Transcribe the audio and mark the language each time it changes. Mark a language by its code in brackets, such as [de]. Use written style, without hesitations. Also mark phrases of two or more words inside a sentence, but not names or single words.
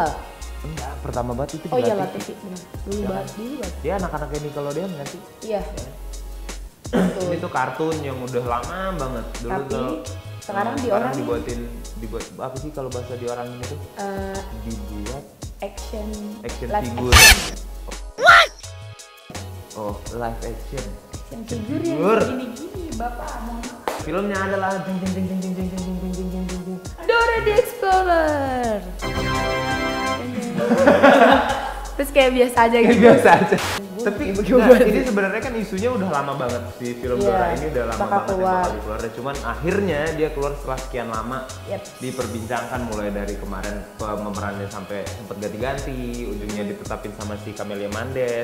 [id] Enggak, pertama banget itu di Oh iya La lah TV benar. Dulu Ya. banget, dulu banget. Dia anak-anaknya Nickelodeon nggak sih? Iya. Ini tuh kartun yang udah lama banget. Dulu Tapi tuh, sekarang sekarang diorangin. dibuat apa sih kalau bahasa diorangin itu? Eh, Dibuat action action live [en] figure. Oh, live action. action figure yang [id] Figure. gini-gini, Bapak. Mohon maaf. Filmnya adalah jeng jeng jeng jeng jeng jeng jeng jeng jeng jeng jeng jeng. Dora the Explorer. Terus kayak biasa aja Kayak gitu. biasa aja. Tapi Gimana nah, sih? ini sebenarnya kan isunya udah lama banget si film Iya, Dora ini udah lama bakal banget keluar. yang bakal keluar. Cuman akhirnya dia keluar setelah sekian lama. Yep. Diperbincangkan mulai dari kemarin pemerannya sampai sempet ganti-ganti, ujungnya ditetapin sama si Camelia Mendes.